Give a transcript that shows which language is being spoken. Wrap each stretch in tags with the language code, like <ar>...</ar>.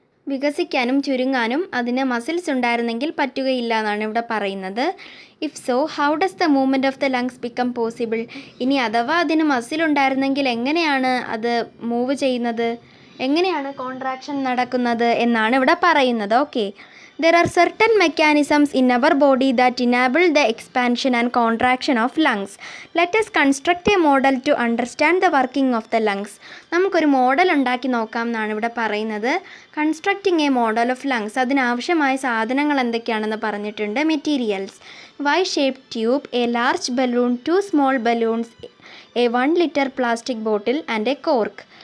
<ml>വികസിക്കാനും ചുരുങ്ങാനും അതിന് മസിൽസ് ഉണ്ടായിരുന്നെങ്കിൽ പറ്റുകയില്ല എന്നാണ് ഇവിടെ പറയുന്നത്.</ml> <en>If so how does the movement of the lungs become possible?</en> <ml>ഇനി അഥവാ അതിന് മസിൽ ഉണ്ടായിരുന്നെങ്കിൽ എങ്ങനെയാണ് അത് മൂവ് ചെയ്യുന്നത്, എങ്ങനെയാണ് കോൺട്രാക്ഷൻ നടക്കുന്നത് എന്നാണ് ഇവിടെ പറയുന്നത്.</ml> <en>Okay, there are certain mechanisms in our body that enable the expansion and contraction of lungs. Let us construct a model to understand the working of the lungs.</en> <ml>നമുക്കൊരു മോഡൽ ഉണ്ടാക്കി നോക്കാം എന്നാണ് ഇവിടെ പറയുന്നത്.</ml> <en>constructing a model of lungs,</en> <ml>അതിനാവശ്യമായ സാധനങ്ങൾ എന്തൊക്കെയാണെന്ന് പറഞ്ഞിട്ടുണ്ട്.</ml> <en>Materials: Y shaped tube, a large balloon, 2 small balloons, a 1 litre plastic bottle and a cork.</en>